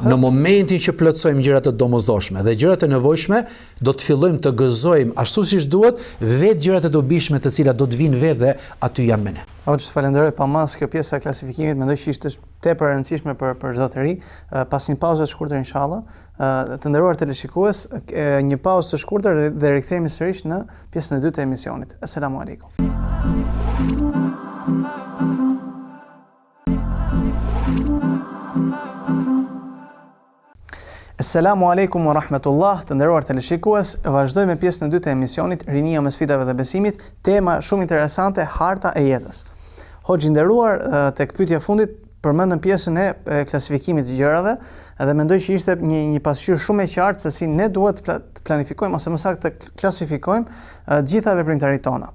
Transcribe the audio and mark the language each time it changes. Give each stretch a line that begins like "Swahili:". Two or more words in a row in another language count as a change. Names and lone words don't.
Albanian: Në momentin që plotësojmë gjërat të domosdoshme dhe gjërat e nevojshme, do të fillojmë të gëzojmë ashtu siç duhet vetë gjërat e dobishme të cilat do të vinë vetë dhe aty janë me ne. Hoxh, falenderoj pa mas kjo pjesa e klasifikimit, mendoj që ishte tepër e rëndësishme për çdo të ri. Pas një pauze të shkurtër inshallah, të nderuar teleshikues, një pauzë të shkurtër dhe rikthehemi sërish në pjesën e dytë të emisionit.
Arabic: السلام عليكم. السلام عليكم ورحمة الله,
Albanian: të nderuar teleshikues, vazhdojmë me pjesën e dytë të emisionit Rinia mes sfidave dhe besimit, tema shumë interesante, harta e jetës. Hoxh i nderuar, tek pyetja fundit përmendëm pjesën e klasifikimit të gjërave dhe mendoj që ishte një pasqyrë shumë e qartë se si ne duhet të planifikojmë ose më saktë të klasifikojmë të gjitha veprimtaritë tona.